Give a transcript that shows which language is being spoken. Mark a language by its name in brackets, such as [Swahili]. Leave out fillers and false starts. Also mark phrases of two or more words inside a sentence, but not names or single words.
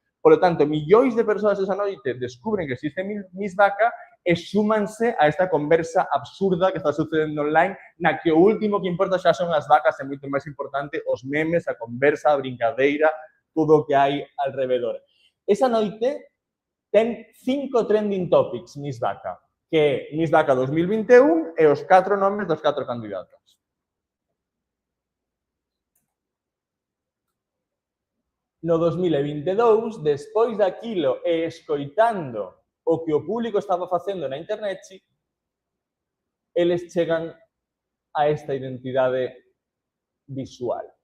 [Spanish] Por lo tanto, [Galician] millóns de persoas esa noite descubren que existe Miss Vaca e súmanse a esta conversa absurda que está sucedendo online, na que o último que importa xa son as vacas e moito máis importante os memes, a conversa, a brincadeira, todo o que hai alrededor. Esa noite ten 5 [English] trending topics [Galician] Miss Vaca, que é Miss Vaca 2021 e os 4 nomes dos 4 candidatos. No 2022, despois daquilo e escoitando o que o público estaba facendo na internet, eles chegan a esta identidade visual.